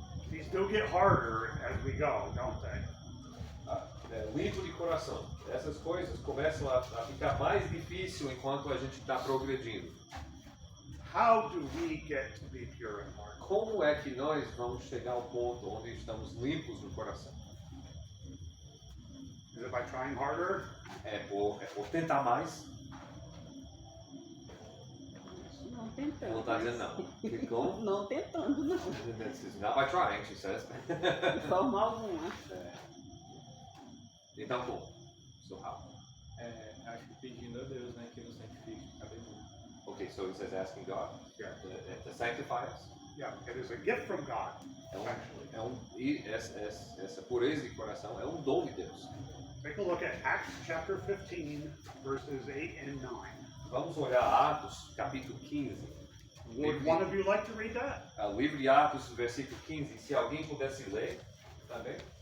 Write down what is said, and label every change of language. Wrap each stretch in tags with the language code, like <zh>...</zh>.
<en>These do get harder as we go, don't they?</en> <pt>Limpo de coração. Essas coisas começam a ficar mais difícil enquanto a gente está progredindo.</pt> <en>How do we get to be pure in heart?</en> <pt>Como é que nós vamos chegar ao ponto onde estamos limpos no coração?</pt> <en>Is it by trying harder?</en> <pt>É por tentar mais? Não tentando. Ela está dizendo não. Como? Não tentando, não.</pt> <en>It's not by trying, she says.</en> <pt>De forma alguma. Então como?</pt> <en>So how?</en> <pt>Acho que pedindo a Deus, né, que nos santifique cada dia.</pt> <en>Okay, so it says asking God Yeah. to sanctify us. Yeah, it is a gift from God,</en> <pt>É</pt> <en>actually.</en> <pt>e essa pureza de coração é um dom de Deus.</pt> <en>Take a look at Acts chapter 15, verses 8 and 9.</en> <pt>Vamos olhar Atos, capítulo 15.</pt> <en>Would one of you like to read that?</en> <pt>O livro de Atos, versículo 15. Se alguém pudesse ler, também.</pt>